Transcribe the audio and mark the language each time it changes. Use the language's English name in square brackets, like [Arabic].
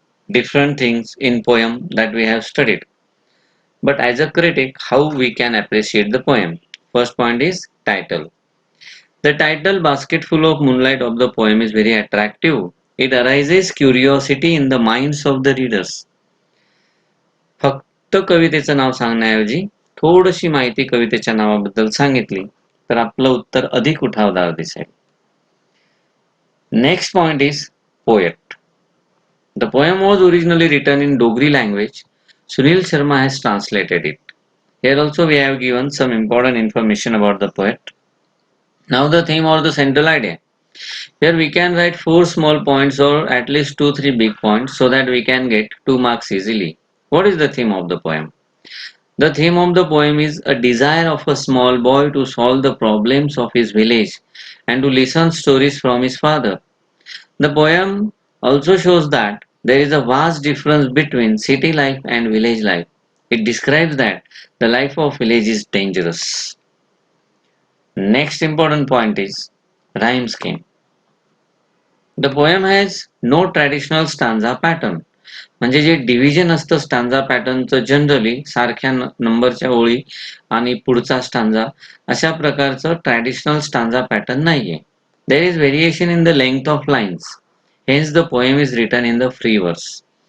[English] different things in poem that we have studied. But as a critic, how we can appreciate the poem? First point is title. The title Basket Full of Moonlight of the poem is very attractive. It arises curiosity in the minds of the readers. [Marathi] फक्त कवितेचं नाव सांगण्याऐवजी थोडीशी माहिती कवितेच्या नावाबद्दल सांगितली तर आपलं उत्तर अधिक उठावदार दिसेल. [English] Next point is poet. The poem was originally written in Dogri language. Sunil Sharma has translated it. Here also we have given some important information about the poet. Now the theme or the central idea. Here we can write 4 small points or at least 2-3 big points so that we can get 2 marks easily. What is the theme of the poem? The theme of the poem is a desire of a small boy to solve the problems of his village and to listen stories from his father. The poem also shows that there is a vast difference between city life and village life. It describes that the life of village is dangerous. Next important point is rhyme scheme. The poem has no traditional stanza pattern. [Marathi] म्हणजे जे division असतं stanza पॅटर्नचं generally सारख्या नंबरच्या ओळी आणि पुढचा stanza अशा प्रकारचं ट्रॅडिशनल स्टांजा पॅटर्न नाहीये. [English] There is variation in the length of lines. Hence the poem is written in the free verse.